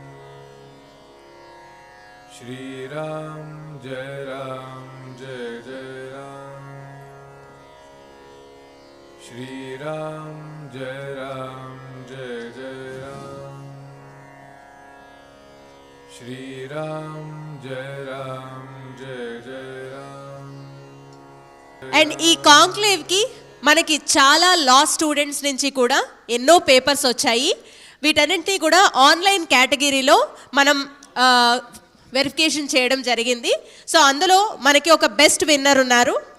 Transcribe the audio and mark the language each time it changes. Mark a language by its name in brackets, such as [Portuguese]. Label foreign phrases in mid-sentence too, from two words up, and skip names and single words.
[Hindi] श्री राम जय राम जय जय राम. श्री राम जय राम जय जय राम. श्री राम जय राम जय जय राम. [Telugu] అండ్ ఈ కాంక్లేవ్ కి మనకి చాలా [English] law students [Telugu] నుంచి కూడా ఎన్నో పేపర్స్ వచ్చాయి. వీటన్నింటినీ కూడా ఆన్లైన్ కేటగిరీలో మనం వెరిఫికేషన్ చేయడం జరిగింది. సో అందులో మనకి ఒక [English] best winner [Telugu] ఉన్నారు.